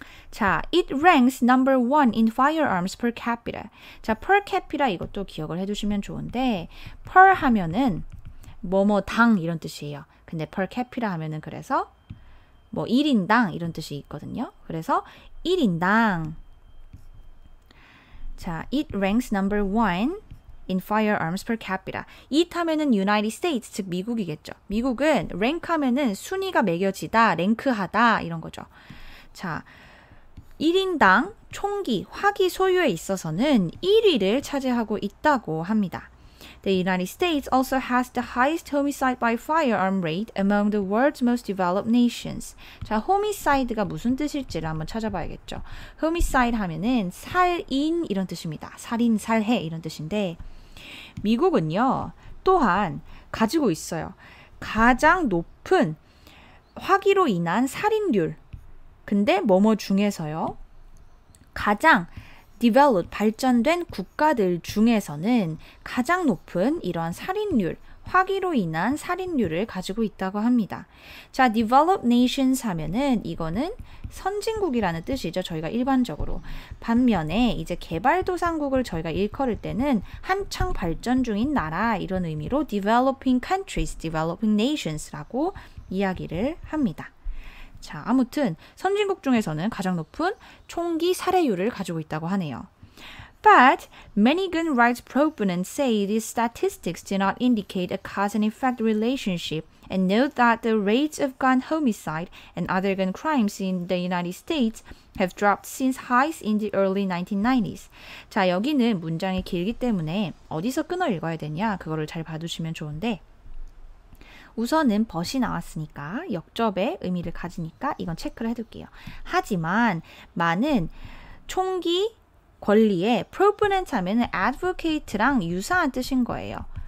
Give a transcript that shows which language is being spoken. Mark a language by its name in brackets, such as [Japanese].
[English] 자, it ranks number 1 in firearms per capita. [Korean] 자, per capita 이것도 기억을 해두시면 좋은데, per 하면은 뭐뭐 당 이런 뜻이에요. 근데 per capita 하면은 그래서 뭐 1인당 이런 뜻이 있거든요. 그래서 1인당 자, [English] it ranks number 1 in firearms per capita. [Korean] it 하면은 United States, 즉 미국이겠죠. 미국은 rank 하면은 순위가 매겨지다, 랭크하다 이런 거죠. 자, 1인당 총기, 화기 소유에 있어서는 1위를 차지하고 있다고 합니다. [English] The United States also has the highest homicide by firearm rate among the world's most developed nations. [Korean] 자, homicide가 무슨 뜻일지를 한번 찾아봐야겠죠. homicide 하면은 살인 이런 뜻입니다. 살인, 살해 이런 뜻인데 미국은요, 또한 가지고 있어요. 가장 높은 화기로 인한 살인률. 근데 뭐뭐 중에서요. 가장 developed, 발전된 국가들 중에서는 가장 높은 이러한 살인율, 화기로 인한 살인율을 가지고 있다고 합니다. 자, developed nations 하면은 이거는 선진국이라는 뜻이죠. 저희가 일반적으로. 반면에 이제 개발도상국을 저희가 일컬을 때는 한창 발전 중인 나라 이런 의미로 developing countries, developing nations라고 이야기를 합니다. 자, 아무튼 선진국 중에서는 가장 높은 총기 살해율을 가지고 있다고 하네요. [English] But many gun rights proponents say these statistics do not indicate a cause and effect relationship and note that the rates of gun homicide and other gun crimes in the United States have dropped since highs in the early 1990s. [Korean] 자, 여기는 문장이 길기 때문에 어디서 끊어 읽어야 되냐, 그거를 잘 봐두시면 좋은데, 우선은 벗이 나왔으니까 역접의 의미를 가지니까 이건 체크를 해둘게요. 하지만 많은 총기 권리의 proponent 하면은 advocate랑 유사한 뜻인 거예요.